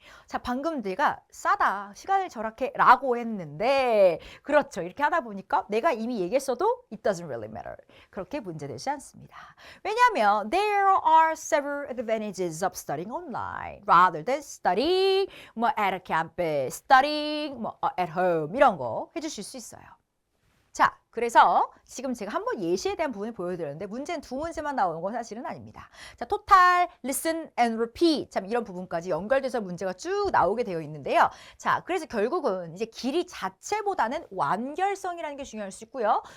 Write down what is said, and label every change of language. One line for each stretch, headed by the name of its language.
Korean: 자, 방금 내가 싸다, 시간을 절약해 라고 했는데 그렇죠. 이렇게 하다 보니까 내가 이미 얘기했어도
English: it doesn't really matter.
Korean: 그렇게 문제되지 않습니다. 왜냐하면
English: there are several advantages of studying online rather than studying 뭐 at a campus, studying 뭐 at home
Korean: 이런 거 해주실 수 있어요. 자, 그래서 지금 제가 한번 예시에 대한 부분을 보여드렸는데 문제는 2문제만 나오는 건 사실은 아닙니다.
English: 자, total, listen and repeat.
Korean: 참 이런 부분까지 연결돼서 문제가 쭉 나오게 되어 있는데요. 자, 그래서 결국은 이제 길이 자체보다는 완결성이라는 게 중요할 수 있고요.